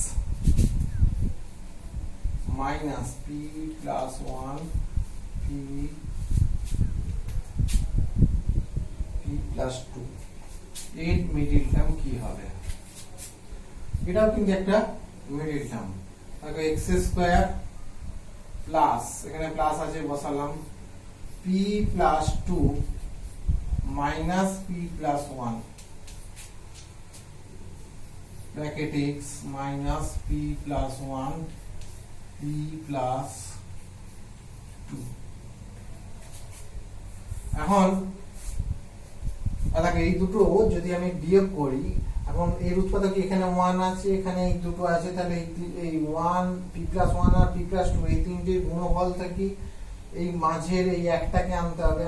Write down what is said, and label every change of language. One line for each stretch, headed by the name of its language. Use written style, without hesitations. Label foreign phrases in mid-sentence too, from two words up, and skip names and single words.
English: minus p plus 1 p plus 2 এর middle term
Bangla: কি হবে? এটাও কিন্তু একটা
English: middle term.
Bangla: দেখো
English: x square plus,
Bangla: এখানে প্লাস আছে বসালাম,
English: p plus 2 minus p plus 1 bracket x minus p plus 1 p plus 2।
Bangla: এখন দেখো এই দুটো যদি আমি বিয়োগ করি, এখন এর উৎপাদক এখানে 1 আছে, এখানে এই দুটো আছে, তাহলে এই 1
English: p plus 1
Bangla: আর
English: p plus 2
Bangla: এই তিনটির গুণফল থেকে এই মাঝের এই একটাকে আনতে হবে।